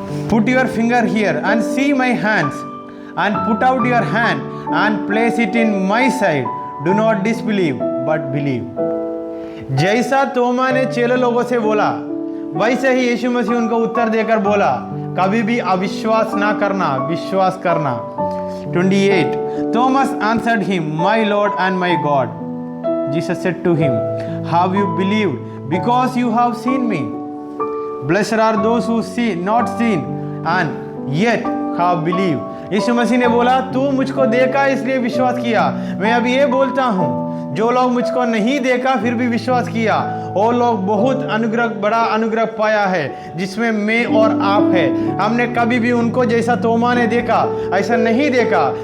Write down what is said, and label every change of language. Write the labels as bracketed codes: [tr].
[en] Put your finger here and see my hands and put out your hand and place it in my side, do not disbelieve but believe. [hi] जैसा तोमा ने चेले लोगों से बोला वैसे ही यीशु मसीह उनको उत्तर देकर बोला, कभी भी अविश्वास ना करना, विश्वास करना। [en] 28 Thomas answered him, my Lord and my God. Jesus said to him, have you believed because you have seen me? Blessed are those who see not seen and yet have believed. [hi] यीशु मसीह ने बोला, तू मुझको देखा इसलिए विश्वास किया। मैं अभी ये बोलता हूँ, जो लोग मुझको नहीं देखा फिर भी विश्वास किया, वो लोग बहुत अनुग्रह, बड़ा अनुग्रह पाया है, जिसमें मैं और आप है। हमने कभी भी उनको जैसा तोमा ने देखा ऐसा नहीं देखा।